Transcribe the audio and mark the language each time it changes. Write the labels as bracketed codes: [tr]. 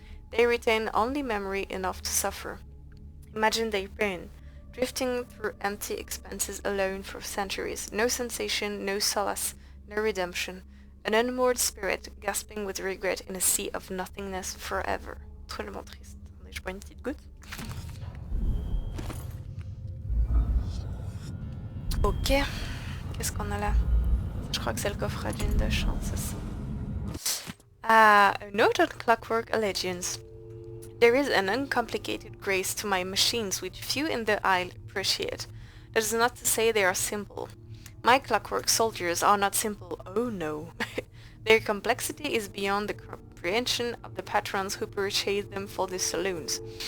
[en] They retain only memory enough to suffer. Imagine their pain, drifting through empty expanses alone for centuries, no sensation, no solace, no redemption, an unmoored spirit gasping with regret in a sea of nothingness forever. [fr] Drôlement triste. Attendez, je bois une petite goutte. Ok. Qu'est-ce qu'on a là? Je crois que c'est le coffre à d'une de chance, c'est ça. [en] A note on clockwork allegiance. There is an uncomplicated grace to my machines which few in the aisle appreciate. That is not to say they are simple. My clockwork soldiers are not simple, oh no. Their complexity is beyond the comprehension of the patrons who purchase them for the saloons.